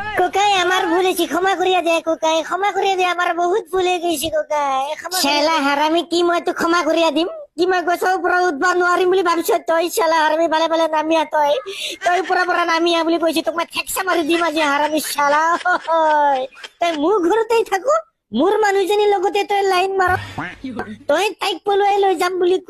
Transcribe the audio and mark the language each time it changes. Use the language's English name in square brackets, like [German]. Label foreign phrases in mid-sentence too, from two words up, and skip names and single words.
[Bangla] কোকাই আমার ভুলেছি, ক্ষমা করিয়া দে কোকাই, ক্ষমা করিয়া দে, আমার বহুত ভুলে গেছি কোকাই। [Assamese] শালা হারামি কি মই তো ক্ষমা করিয়া দিম? কি মই গছৰ পৰা উঠবা নোৱাৰিম বুলি ভাবিছ তই? শালা হারামি ভালে ভালে নামিয়া তই পৰা পৰা নামিয়া বুলি কৈছি, তোক মই ঠেকচা মাৰি দিম আজি হারামি শালা। তই মোৰ ঘৰতেই থাকো, মোৰ মানুহজনীৰ লগতে তই লাইন মাৰ, তই তাইক পলুৱাই লৈ যাম বুলি ক।